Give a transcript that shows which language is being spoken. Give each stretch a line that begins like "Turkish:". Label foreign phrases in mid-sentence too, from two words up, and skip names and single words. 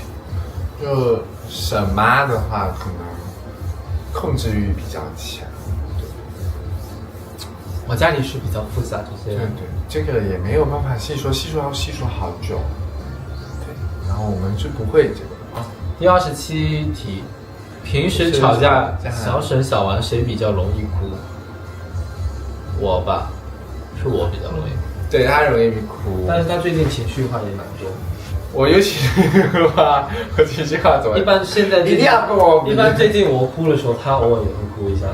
Chinese: 就沈媽的話，可能控制欲比較強。我家裡是比較複雜這些。對，這個也沒有辦法細說，要細說好久。對，然後我們是不會這個啊。第27題。平時吵架，小沈小王誰比較容易哭？我吧，是我比較容易哭。對，他容易哭，但是他最近情緒化也蠻多。我尤其是话，我情緒化怎麼？一般現在一定要跟我比。一般最近我哭的時候，他偶爾也會哭一下。